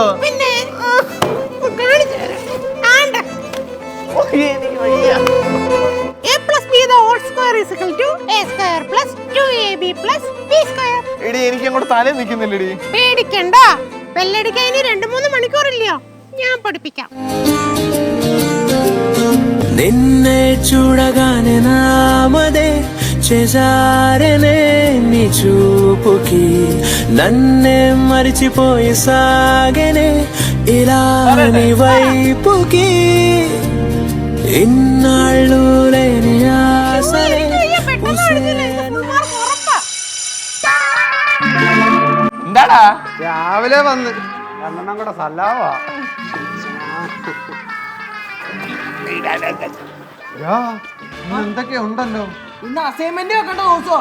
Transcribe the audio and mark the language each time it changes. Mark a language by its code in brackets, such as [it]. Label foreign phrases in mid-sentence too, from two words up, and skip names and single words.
[ml] പിന്നെ കാണിച്ചു തരാം. എടി എനിക്ക് അങ്ങോട്ട് തലേ നിൽക്കുന്നില്ലടി. പേടിക്കണ്ട, ബെല്ലടിക്കാൻ ഇനി 2-3 മണിക്കൂറില്ലയോ? ഞാൻ പഠിപ്പിക്കാം. [te] నిన్నే చూడగానే నామదే చేజారనే నీ చూపుకి నన్నే మరిచిపోయి సాగనే ఇలా నీ వైపుకి ఇన్నాళ్ళు లేని ఆశలే [ml] എന്താടാ രാവിലെ വന്ന് രണ്ടെണ്ണം കൂടെ സല്ലാവാ. എന്തൊക്കെ ഉണ്ടല്ലോ. ഇന്ന് അസൈൻമെന്റ് വെക്കേണ്ട ദിവസോ?